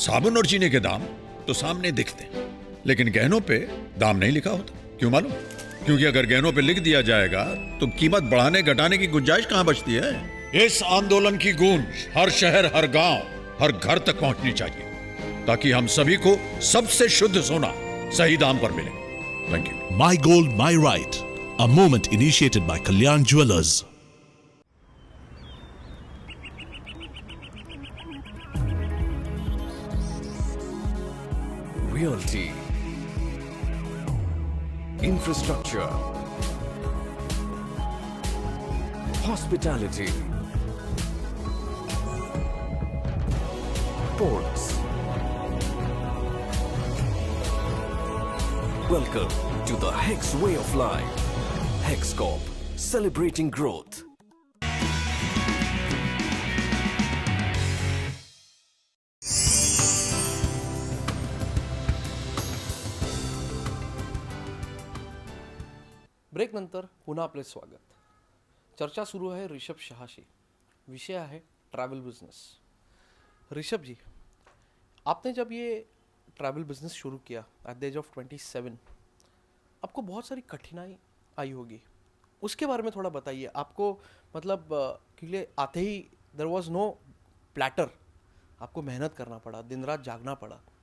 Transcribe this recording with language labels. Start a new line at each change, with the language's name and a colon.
Hindi: साबुन और चीनी के दाम तो सामने दिखते हैं, लेकिन गहनों पे दाम नहीं लिखा होता। क्यों मालूम? क्योंकि अगर गहनों पे लिख दिया जाएगा तो कीमत बढ़ाने घटाने की गुंजाइश कहां बचती है। इस आंदोलन की गूंज हर शहर, हर गांव, हर घर तक पहुंचनी चाहिए, ताकि हम सभी को सबसे शुद्ध सोना सही दाम पर मिले।
English: Thank you. My Gold, My Right, a movement initiated by Kalyan Jewelers. Realty, infrastructure, hospitality, ports. Welcome to the Hex way of life. Hex Corp, celebrating growth.
Marathi: Break नंतर पुन्हा आपले स्वागत. चर्चा सुरू आहे ऋषभ शहाशी. विषय आहे ट्रैवल बिजनेस.
Hindi: ऋषभ जी, आपने जब ये ट्रैवल बिजनेस शुरू किया
English: at the age of 27,
Hindi: आपको बहुत सारी कठिनाई आई होगी. उसके बारे में थोड़ा बताइए. आपको मतलब क्योंकि आते ही
English: there was no platter,
Hindi: आपको मेहनत करना पड़ा, दिन रात जागना पड़ा.